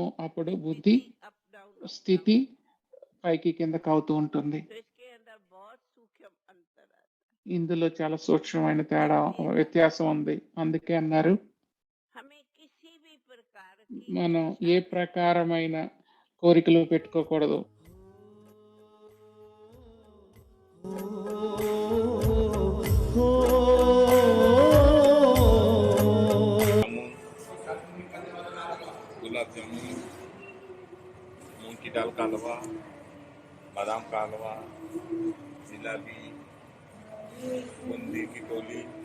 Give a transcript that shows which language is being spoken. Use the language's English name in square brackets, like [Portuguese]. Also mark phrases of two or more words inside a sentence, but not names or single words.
[Telugu] అప్పుడు బుద్ధి స్థితి పైకి కిందకి అవుతూ ఉంటుంది. ఇందులో చాలా సూక్ష్మమైన వ్యత్యాసం ఉంది. అందుకే అన్నారు మనం ఏ ప్రకారమైన కోరికలు పెట్టుకోకూడదు. [Hindi] गुलाब जामुन, मूंग की दाल का हलवा, बादाम का हलवा, जिलाबी, बूंदी की टोली,